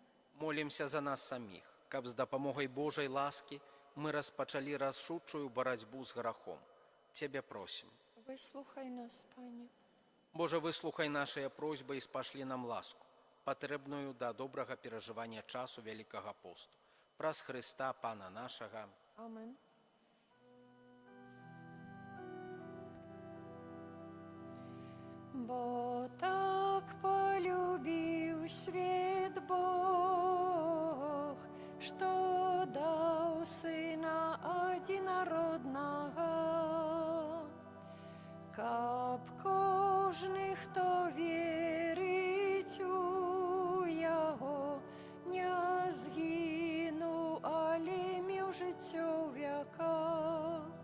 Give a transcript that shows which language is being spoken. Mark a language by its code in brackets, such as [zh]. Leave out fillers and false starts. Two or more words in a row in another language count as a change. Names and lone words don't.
[be] Молімся за нас саміх, каб з дапамогай Божай ласкі мы распачалі рашучую барацьбу з грахом. Цябе просім. Выслухай нас, Пане. Божа, выслухай нашыя просьбы і спашлі нам ласку, патрэбную да добрага перажывання часу Вялікага посту. Праз Хрыста, Пана нашага. Амен. [uk] Бо так полюбив світ Бог, що дав Сина одинародного, каб кожний, хто вірить у Його, не згинув, але мів життя в віках.